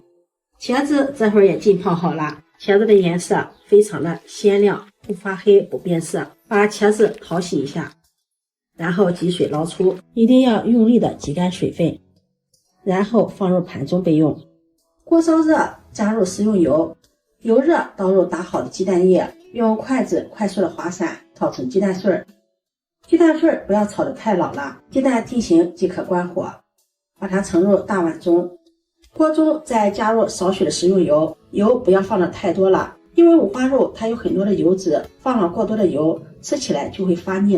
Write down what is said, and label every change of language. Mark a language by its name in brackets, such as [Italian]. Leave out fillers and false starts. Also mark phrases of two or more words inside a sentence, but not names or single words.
[Chinese] 茄子這會兒也浸泡好了，茄子的顏色非常的鮮亮，不發黑不變色。把茄子淘洗一下，然後擠水撈出，一定要用力的擠乾水分，然後放入盤中備用。鍋燒熱，加入食用油，油熱倒入打好的雞蛋液，用筷子快速的划散，炒成鸡蛋碎。鸡蛋碎不要炒得太老了，鸡蛋定型即可關火，把它盛入大碗中。鍋中再加入少許的食用油，油不要放的太多了，因為五花肉它有很多的油脂，放了過多的油，吃起來就會發膩了。